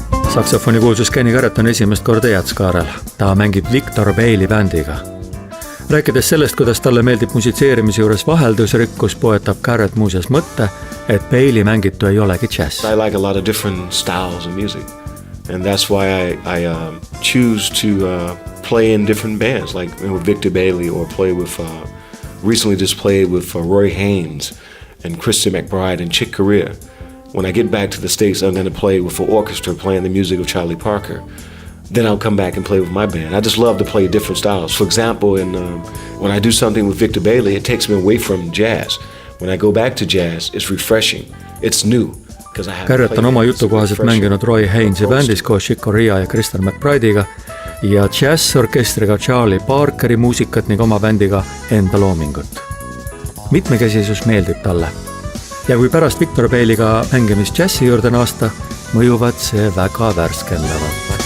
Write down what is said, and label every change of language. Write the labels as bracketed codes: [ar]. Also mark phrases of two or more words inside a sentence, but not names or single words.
[et] Saksofoni kuulsus Kenny Garrett on esimest korda Jätskaarel. Ta mängib Victor Bailey bändiga. Rääkides sellest, kuidas talle meeldib musitseerimise juures vaheldusrikkus, poetab Garrett muuseas mõtte, et Bailey mängitu ei olegi jazz. [en] I like a lot of different styles of music. And that's why I choose to play in different bands, like with Victor Bailey, or play with, recently just played with Roy Haynes and Christy McBride and Chick Corea. When I get back to the States, I'm going to play with an orchestra playing the music of Charlie Parker. Then I'll come back and play with my band. I just love to play different styles. For example, when I do something with Victor Bailey, it takes me away from jazz. When I go back to jazz, it's refreshing. It's new. [et] Garrett on oma jutu kohaselt mänginud Roy Hainesi bändis koos Chick Corea ja Christian McBride'iga ja jazz-orkestriga Charlie Parkeri muusikat ning oma bändiga enda loomingut. Mitmekesisus meeldib talle. Ja kui pärast Victor Bailey'ga mängimist jazzi juurde naasta, mõjuvad see väga värskendavalt.